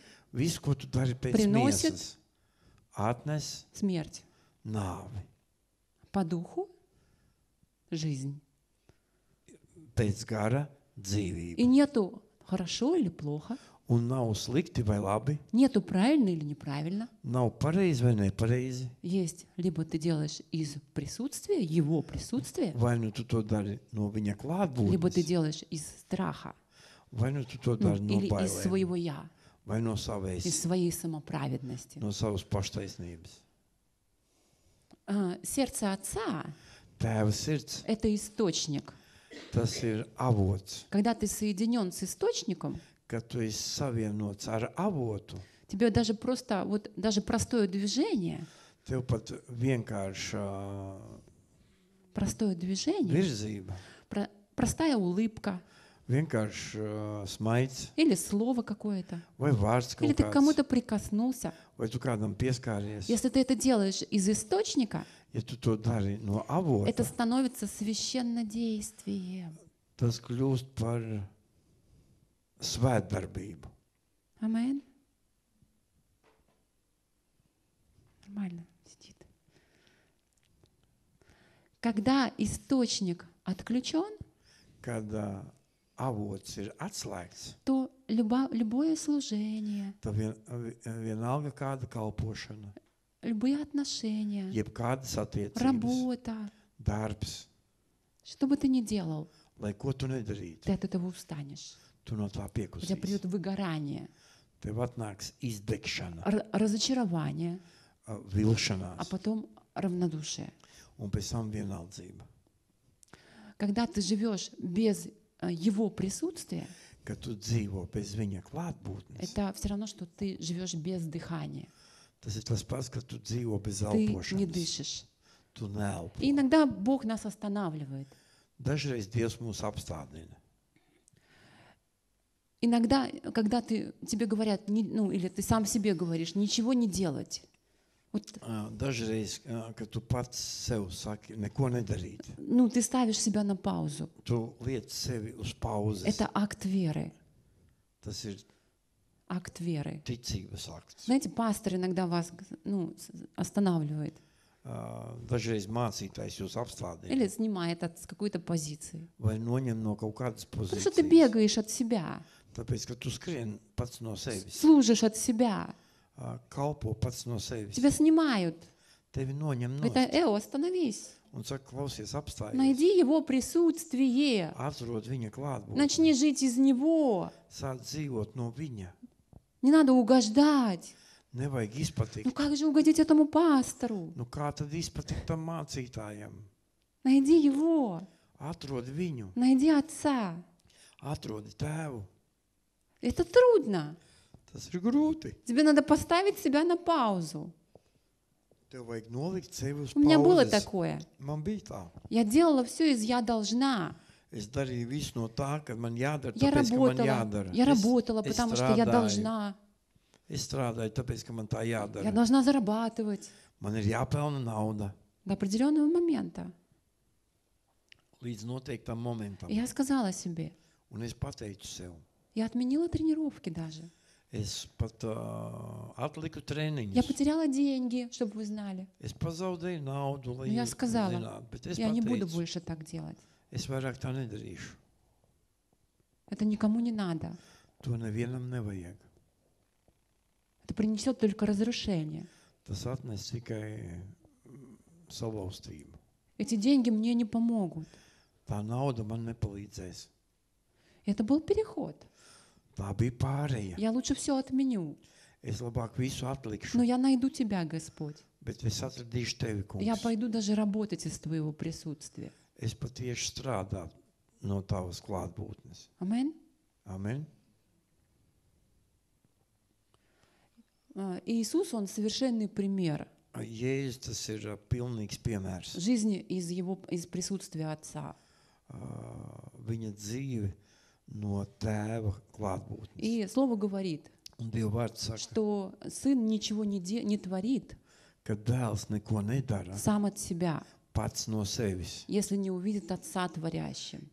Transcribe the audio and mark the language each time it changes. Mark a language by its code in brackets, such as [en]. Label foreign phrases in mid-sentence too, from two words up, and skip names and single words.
[lv] Viss, ko tu dari pēc [ru] Приносит [lv] miesas, atnes [ru] смерть. [lv] nāvi. [ru] По духу — жизнь. [lv] Pēc gara [ru] И [lv] dzīvību. [ru] нету хорошо или плохо, [lv] Un nav slikti vai labi, [ru] нету правильно или неправильно. [lv] nav pareizi vai nepareizi. [ru] Есть либо ты делаешь из присутствия, Его присутствия, [lv] Vai nu tu to dari no viņa [ru] либо ты [lv] klātbūtnes, [ru] делаешь из страха, [lv] vai nu tu to [ru] ну, [lv] dari no [ru] или из [lv] bailēm, [ru] своего «я», [lv] vai no [ru] из [lv] savēs, [ru] своей самоправедности. [lv] no savas paštaisnības. [ru] Сердце Отца [lv] Tēva sirds, — [ru] это источник. [lv] tas ir avots. [ru] Когда ты соединен с источником, [lv] Kad tu esi savienots ar avotu, [ru] тебе даже просто, вот даже простое движение, [lv] tev pat vienkārši virzība, [ru] простая улыбка [lv] vienkārši smaids [ru] или слово какое-то, [lv] vai vārds [ru] или [lv] kaut [ru] ты к [lv] kāds, [ru] кому-то прикоснулся. [lv] vai tu kādam pieskāries. [ru] Если ты это делаешь из источника, [lv] Ja tu to dari no [ru] это [lv] avota, [ru] становится священнодействием. [lv] tas kļūst par svētdarbību. [ru] Амин. Нормально сидит. Когда источник отключен, [lv] Kad avots ir atslēgts, [ru] то любое служение, [lv] tad vienalga kāda kalpošana, [ru] любые отношения, [lv] jebkādas attiecības, [ru] работа, [lv] darbs, [ru] что бы ты ни делал, [lv] lai ko tu nedarītu, [ru] ты от этого устанешь. [lv] tu no tā [ru] У тебя придет [lv] piekusīsi. [ru] выгорание, [lv] Tev atnāks izdegšana, [ru] разочарование, а [lv] vilšanās [ru] потом равнодушие. [lv] un pēc tam vienaldzība. [ru] Когда ты живешь без Его присутствия, [lv] ka tu dzīvo bez viņa klātbūtnes. [ru] это все равно, что ты живешь без дыхания. [lv] Tas ir tas pats, ka tu dzīvo bez [ru] Ты не [lv] elpošanas. [ru] дышишь. [lv] Tu neelpo. [ru] И иногда Бог нас останавливает. [lv] Dažreiz Dievs mūs apstādina. [ru] Иногда, когда тебе говорят, ну или ты сам себе говоришь, ничего не делать. Вот, [lv] Dažreiz, kad tu pats sev saki, neko nedarīt, [ru] ну, ты ставишь себя на паузу. [lv] tu liec sevi uz pauzes. [ru] Это акт веры. [lv] Tas ir [ru] Акт веры. [lv] ticības akts. [ru] Знаете, пастор иногда вас останавливает [lv] Dažreiz mācītājs jūs apstādina [ru] или снимает с какой-то позиции. [lv] vai noņem no kaut kādas [ru] Потому что ты [lv] pozīcijas. [ru] бегаешь от себя, [lv] Tāpēc, ka tu skrien pats no sevis, [ru] служишь от себя. [lv] kalpo pats no sevis. [ru] Тебя снимают. [lv] Tevi noņem [ru] Это, [lv] no [ru] остановись. [lv] un saka, klausies, apstājies. [ru] Найди Его присутствие. [lv] Atrod viņa klātbūtni. [ru] Начни жить из Него. [lv] Sāc dzīvot no viņa. [ru] Не надо угождать. [lv] Nevajag [ru] Ну [lv] izpatikt. [ru] как же угодить этому пастору? [lv] Nu, kā tad izpatikt tam mācītājam? [ru] Найди Его. [lv] Atrod viņu, [ru] Найди Отца. [lv] atrodi tēvu. [ru] Это трудно. [lv] Tas ir grūti. [ru] Тебе надо поставить себя на паузу. [lv] Tev vajag nolikt sevi uz [ru] У меня было [lv] pauzes. [ru] такое. [lv] Man bija tā. [ru] Я делала все из «я должна». [lv] Es darīju visu no tā, ka man jādara, [ru] Я [lv] tāpēc, ka man [ru] работала, [lv] jādara. [ru] я работала, [lv] es [ru] потому что я [lv] strādāju. [ru] должна. [lv] Es strādāju, tāpēc, ka man tā [ru] Я [lv] jādara. [ru] должна зарабатывать [lv] Man ir jāpelna nauda [ru] до определенного момента. [lv] līdz noteiktam momentam. [ru] И я сказала себе, [lv] Un es pateicu sev. [ru] я отменила тренировки даже. [lv] Es pat atliku [ru] Я [lv] treniņus. [ru] потеряла деньги, чтобы вы знали. [lv] Es pazaudēju naudu, lai [ru] Но я [lv] jūs [ru] сказала, [lv] zinātu, bet es [ru] Я не буду [lv] pateicu, [ru] больше так делать. [lv] es vairāk tā nedarīšu. [ru] Это никому не надо. [lv] To nevienam nevajag. [ru] Это принесет только разрушение. [lv] Tas atnes tikai salauztību. [ru] Эти деньги мне не помогут. [lv] Tā nauda man nepalīdzēs. [ru] Это был переход. [lv] Tā bija pāreja. [ru] Я лучше все отменю. [lv] Es labāk visu atlikšu, [ru] Но я найду Тебя, Господь. [lv] bet es atradīšu tevi, [ru] Я [lv] kungs. [ru] пойду даже работать из Твоего присутствия. [lv] Es patieši strādātu no tavas klātbūtnes. [ru] Аминь. [lv] Amen. [ru] Иисус, Он совершенный пример [lv] Jēzus, tas ir pilnīgs piemērs. [ru] жизни из присутствия Отца. [lv] Viņa dzīve no tēva klātbūtnes. [ru] И Слово говорит, [lv] Un Dieva vārds saka, [ru] что Сын ничего не творит [lv] ka dēls neko nedara [ru] сам от себя, [lv] pats no sevis, [ru] если не увидит Отца творящим.